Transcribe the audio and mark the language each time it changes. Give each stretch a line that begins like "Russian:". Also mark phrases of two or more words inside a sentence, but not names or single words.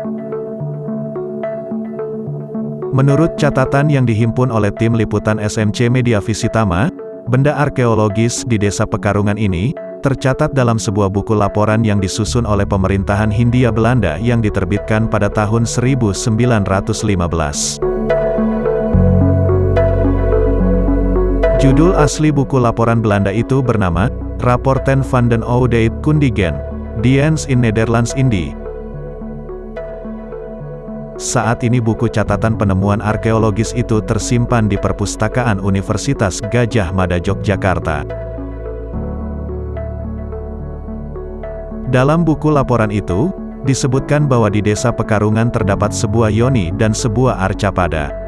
Indonesian: Menurut catatan yang dihimpun oleh tim liputan SMC Media Visitama, benda arkeologis di Desa Pekarungan ini tercatat dalam sebuah buku laporan yang disusun oleh pemerintahan Hindia Belanda yang diterbitkan pada tahun 1915. Judul asli buku laporan Belanda itu bernama Rapporten van den Oude Kundigen, Dienst in Nederlands Indie. Saat ini buku catatan penemuan arkeologis itu tersimpan di Perpustakaan Universitas Gadjah Mada Yogyakarta. Dalam buku laporan itu, disebutkan bahwa di Desa Pekarungan terdapat sebuah yoni dan sebuah arcapada.